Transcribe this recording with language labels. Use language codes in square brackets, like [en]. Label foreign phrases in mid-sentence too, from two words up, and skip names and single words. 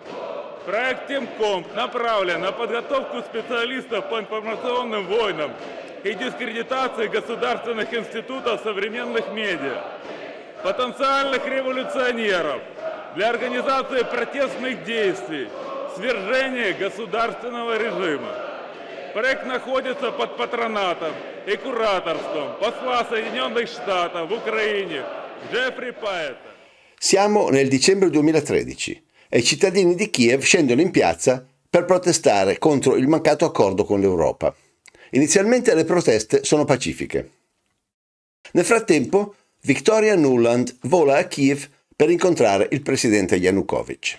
[ru] Проект Техкомп направлен на подготовку специалистов по информационным войнам и дискредитации государственных институтов современных медиа, потенциальных революционеров для организации протестных действий, свержения государственного режима. Проект находится под патронатом и кураторством посла Соединенных Штатов в Украине Джеффри Пайета. [it] Siamo nel dicembre 2013 e i cittadini di Kiev scendono in piazza per protestare contro il mancato accordo con l'Europa. Inizialmente le proteste sono pacifiche. Nel frattempo, Victoria Nuland vola a Kiev per incontrare il presidente Yanukovych.